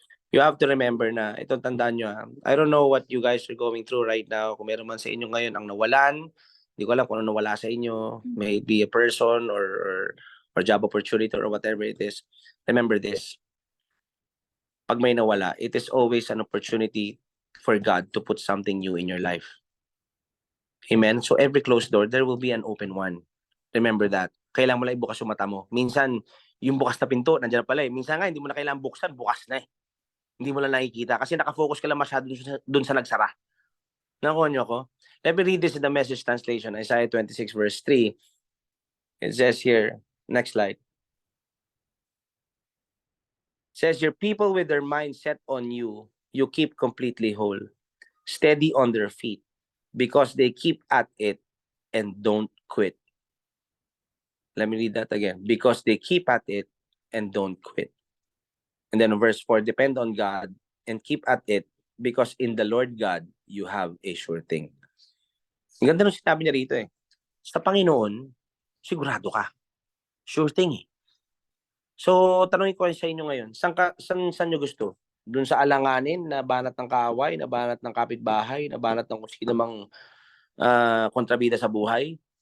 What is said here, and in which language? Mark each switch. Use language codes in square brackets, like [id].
[en] You have to remember na, itong tandaan nyo, I don't know what you guys are going through right now. [tl] Kung meron man sa inyo ngayon ang nawalan, hindi ko alam kung ano nawala sa inyo. [en] May it be a person or job opportunity or whatever it is. Remember this. Pag may nawala, it is always an opportunity for God to put something new in your life. Amen? So every closed door, there will be an open one. [tl] Remember that. Kailangan mo lang ibukas yung mata mo. Minsan, yung bukas na pinto, nandiyan pala eh. Minsan nga, hindi mo na kailangan buksan, bukas na eh. Hindi mo lang nakikita kasi nakafocus ka lang masyado dun sa nagsara. Nakuha niyo ako? [en] Let me read this in the Message translation, Isaiah 26 verse 3. It says here, next slide. It says, your people with their mind set on you, you keep completely whole, steady on their feet, because they keep at it and don't quit. Let me read that again. Because they keep at it and don't quit. And then verse 4, depend on God and keep at it, because in the Lord God, you have a sure thing. [tl] Ang ganda nung sinabi niya rito eh. Sa Panginoon, sigurado ka. Sure thing eh. So, tanongin ko sa inyo ngayon, saan nyo gusto? Doon sa alanganin, na banat ng kaaway, na banat ng kapitbahay, na banat ng kung sino mang kontrabida sa buhay?